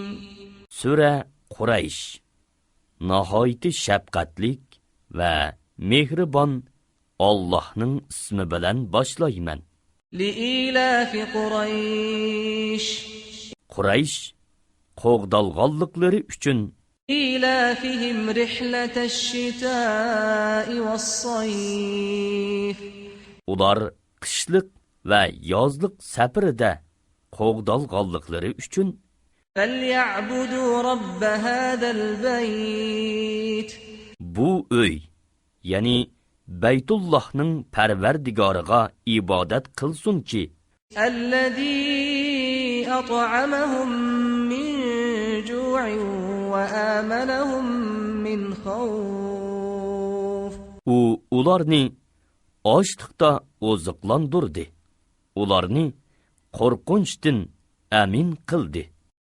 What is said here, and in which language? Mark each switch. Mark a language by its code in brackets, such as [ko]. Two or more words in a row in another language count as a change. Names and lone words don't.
[uz] Sura Quraysh. Nihoyatda shafqatlik va mehribon Allohning ismi bilan boshlayman. [ar] لإيلاف قريش. [uz] Quraysh qo'g'dalg'onliklari uchun [ar] إيلافهم رحلة الشتاء والصيف. [uz] ular qishliq va yozliq safarida qo'g'dalg'onliklari uchun [ar] فليعبدوا رب هذا البيت. [uz] bu uy, ya'ni Baytullohning Parvardigoriga ibodat qilsunki, [ar] الذي أطعمهم من جوع وآمنهم من خوف. [uz] u ularni ochliqda oziqlantirdi, ularni qo'rqinchdan amin qildi.